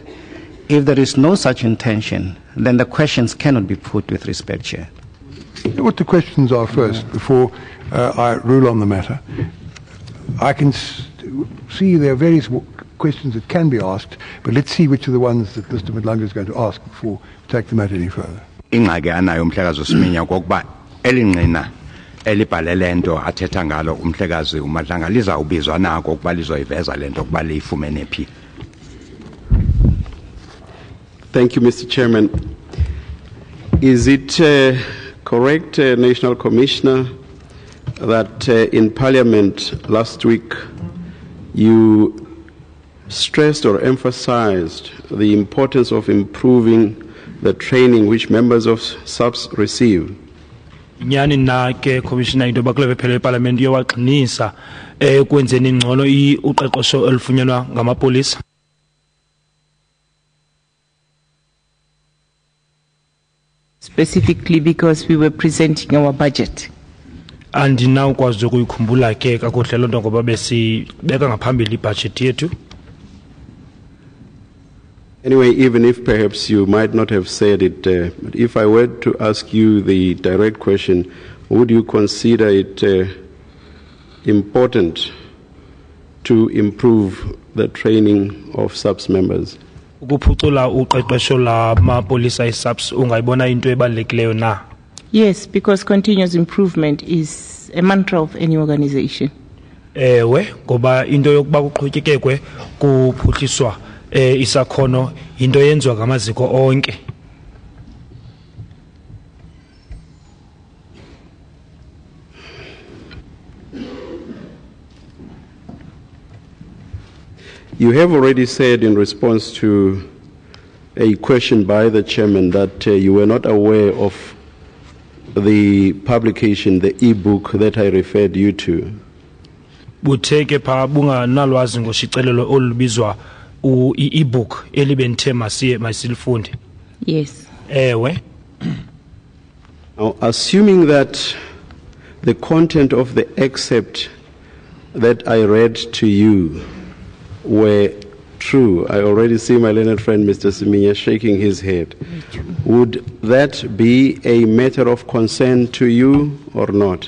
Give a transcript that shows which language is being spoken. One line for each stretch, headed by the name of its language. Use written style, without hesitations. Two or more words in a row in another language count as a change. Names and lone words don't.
English: If there is no such intention, then the questions cannot be put with respect, Chair. You know what the questions are first before I rule on the matter. I can see there are various questions that can be asked, but let's see which are the ones that Mr. Madlanga is going to ask before we take the matter any further.
Xhosa: Ingxaki anayo umhlekazi uSiminya kokuba elinqina elibhalele nto athetha ngalo umhlekazi uMadlanga lizawubizwa nako ukuba lizoyiveza lento ukuba liyifumene phi.
English: Thank you, Mr. Chairman. Is it correct, National Commissioner, that in Parliament last week you stressed or emphasized the importance of improving the training which members of SAPS receive?
Xhosa: Nyani na ke commissioner into bakule bephele eParliament yowaxinisa ekwenzeni ingcono uqeqesho elifunyanwa ngamapolisa.
English: Specifically because we were presenting our budget.
Xhosa: Andinawukwazi ukuyikhumbula ke kakuhle lonto ngoba besibeka ngaphambili ibudget yethu.
English: Anyway, even if perhaps you might not have said it, but if I were to ask you the direct question, would you consider it important to improve the training of SAPS members?
Xhosa: Ukuphucula uqeqesho lamapolisa eSAPS ungayibona into ebalulekileyo na?
English: Yes, because continuous improvement is a mantra of any organization.
Xhosa: Ewe, ngoba into yokuba kuqhutyekekwe kuphuhliswa isakhono into yenziwa ngamaziko onke.
English: You have already said in response to a question by the chairman that you were not aware of the publication, the e-book that I referred you to.
Xhosa: Butheke pha bunganalwazi ngoshicelelo olubizwa e-book elibenthe masilifunde.
English: Yes.
Xhosa: Ewe.
English: Now, assuming that the content of the excerpt that I read to you were true, I already see my learned friend Mr. Siminya shaking his head. Would that be a matter of concern to you or not?